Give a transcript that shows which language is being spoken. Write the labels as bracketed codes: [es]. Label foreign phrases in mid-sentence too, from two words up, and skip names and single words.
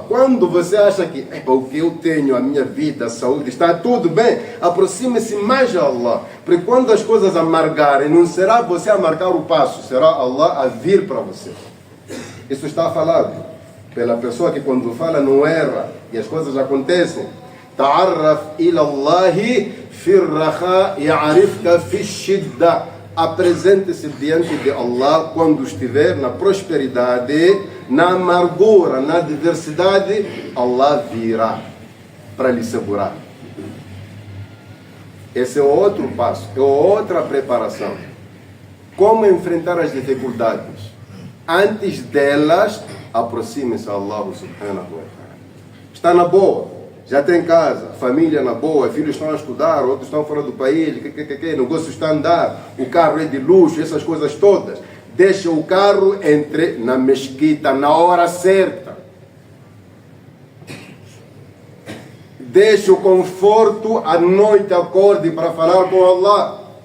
[pt] Quando você acha que o que eu tenho, a minha vida, a saúde, está tudo bem, aproxime-se mais a Allah. Porque quando as coisas amargarem, não será você a marcar o passo, será Allah a vir para você. Isso está falado pela pessoa que quando fala não erra e as coisas acontecem. [ar] تعرف إلى الله في الرخاء يعرفك في الشدة. [pt] Apresente-se diante de Allah quando estiver na prosperidade, na amargura, na adversidade, Allah virá para lhe segurar. Esse é outro passo, é outra preparação. Como enfrentar as dificuldades? Antes delas, aproxime-se a Allah [ar] سبحانه وتعالى. [pt] Está na boa, já tem casa, família na boa, filhos estão a estudar, outros estão fora do país, negócio está a andar, o carro é de luxo, essas coisas todas. Deixa o carro, entre na mesquita na hora certa. Deixe o conforto à noite, acorde para falar com Allah.